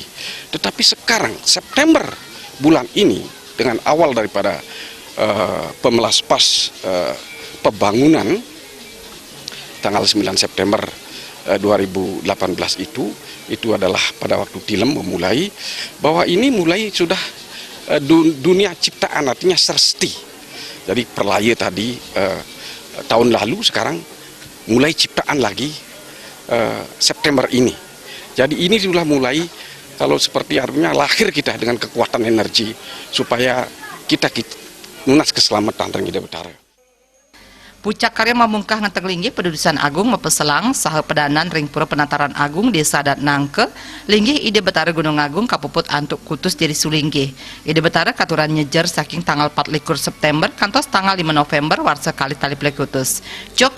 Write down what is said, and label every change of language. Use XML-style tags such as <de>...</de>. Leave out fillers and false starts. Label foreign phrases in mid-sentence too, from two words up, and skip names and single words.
<id>Tetapi sekarang September bulan ini dengan awal daripada pemelaspas pembangunan tanggal 9 September 2018 itu adalah pada waktu Tilem memulai bahwa ini mulai sudah dunia ciptaan, artinya sersti. Jadi perlaya tadi tahun lalu, sekarang mulai ciptaan lagi September ini. Jadi ini sudah mulai, kalau seperti artinya lahir kita dengan kekuatan energi supaya kita lunas keselamatan ring Ide Betara.</id> <ban>Pucak karya memungkah ngentek linggih pedudusan agung mepeselang saha pedanan ring pura penataran agung desa adat nangke linggih Ide Betara Gunung Agung kapuput antuk kutus jadi sulinggih. Ide Betara katuran nyejer saking tanggal 24 September kantos tanggal 5 November warsa kali tali plekutus.</ban>